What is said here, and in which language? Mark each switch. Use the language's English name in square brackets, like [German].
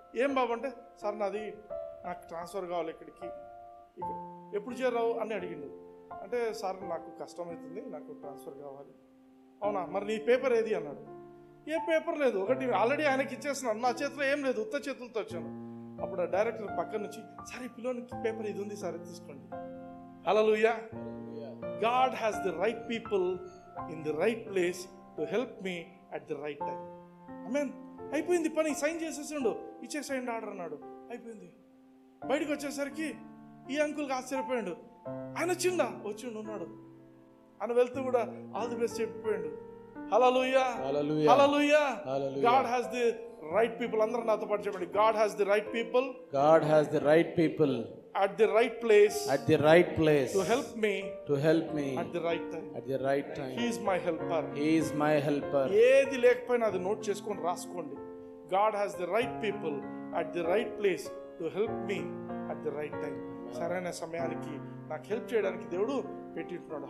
[Telugu] ఏం బాబు అంటే, సార్ నాకు ట్రాన్స్ఫర్ కావాలి ఇక్కడికి, ఎప్పుడు చేరావు అని అడిగిండు. అంటే సార్ నాకు కష్టమవుతుంది, నాకు ట్రాన్స్ఫర్ కావాలి. అవునా, మరి నీ పేపర్ ఏది అన్నాడు. ఏ పేపర్ లేదు, ఒకటి ఆల్రెడీ ఆయనకి ఇచ్చేస్తున్నాను, నా చేతిలో ఏం లేదు, ఉత్త చేతులతో వచ్చాను. అప్పుడు ఆ డైరెక్టర్ పక్కన నుంచి, సార్ ఈ పిల్లోనికి పేపర్ ఇది ఉంది సార్, తీసుకోండి. హల్లెలూయా. [English] God has the right people in the right place to help me at the right time. Amen. [Telugu] అయిపోయింది పని, సైన్ చేసేసిండు, ఇచ్చేసేయండి ఆర్డర్ అన్నాడు. అయిపోయింది. బయటకు వచ్చేసరికి ఈ అంకుల్కి ఆశ్చర్యపోయాడు. ఆయన వచ్చిండు ఉన్నాడు. ఆయన వెళ్తూ కూడా all the best చెప్పిపోయాడు. Hallelujah, hallelujah. [English] God has the right people. [Telugu] అందరూ నాతో పాటు చెప్పండి, [English] God has the right people. God has the right people at the right place to help me at the right time. He is my helper. [Telugu] ఏది లేకపోయినా అది note చేసుకొని రాసుకోండి. [English] God has the right people at the right place to help me at the right time. [Telugu] సరైన సమయానికి నాకు help చేయడానికి దేవుడు పెట్టింటున్నాడు.